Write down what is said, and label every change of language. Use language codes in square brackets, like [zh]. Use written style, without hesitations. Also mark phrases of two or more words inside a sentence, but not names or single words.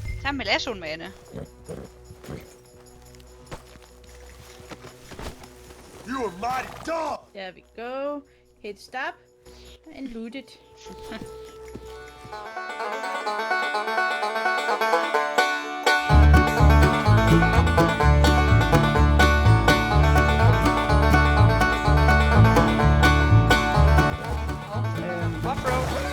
[da] Her med lassoen, Mane. [en] You a mighty dog! There we go. Hit stop. And loot it. Offroad.